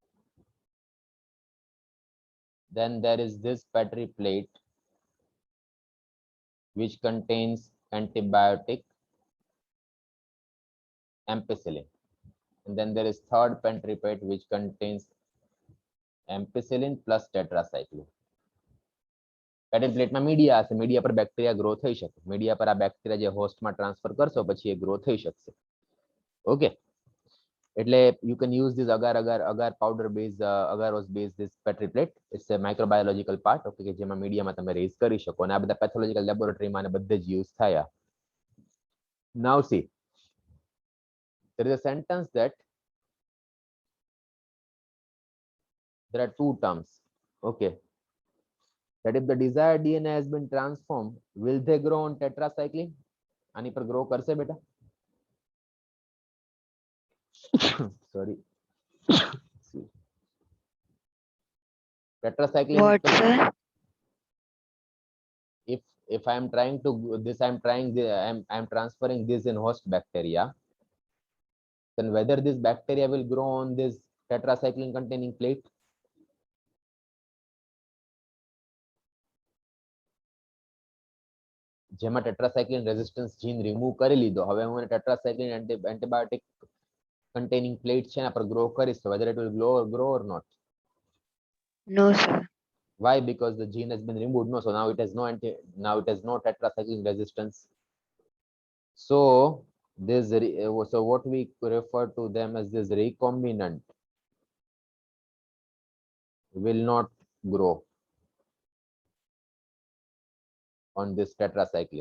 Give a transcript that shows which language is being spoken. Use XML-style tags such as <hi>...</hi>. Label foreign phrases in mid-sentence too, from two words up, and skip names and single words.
<en>Then there is this Petri plate which contains antibiotic ampicillin. And then there is third Petri plate which contains ampicillin plus tetracycline.</en> <gu>પેટર્ન પ્લેટમાં મીડિયા હશે, મીડિયા પર બેક્ટેરિયા ગ્રો થઈ શકે, મીડિયા પર આ બેક્ટેરિયા જે હોસ્ટમાં ટ્રાન્સફર કરશો પછી એ ગ્રો થઈ શકશે.</gu> <en>ઓકે, એટલે you can use this agar powder base agarose base this Petri plate. It's a microbiological part,</en> <gu>okay, કે જેમાં મીડિયામાં તમે રેઝ કરી શકો અને આ બધા</gu> <en>pathological laboratory</en> <gu>અને બધે જ યુઝ થયા.</gu> <en>Now see, there is a sentence that there are two terms, okay, that if the desired DNA has been transformed, will they grow on tetracycline?</en> <gu>આની પર grow કરશે બેટા?</gu> <en>Sorry. Tetracycline. What, sir? If I am trying to this, I'm transferring this in host bacteria, then whether this bacteria will grow on this tetracycline containing plate?</en> <gu>જેમાં</gu> <en>tetracycline resistance gene remove</en> <gu>કરી લીધો, હવે હું</gu> <en>tetracycline antibiotic containing plate</en> <gu>છે એના પર grow કરીશ,</gu> <en>so whether it will grow or not? No, sir. Why? Because the gene has been removed. No, so now it has no tetracycline resistance. So this so what we refer to them as this recombinant will not grow on this tetracycline.</en>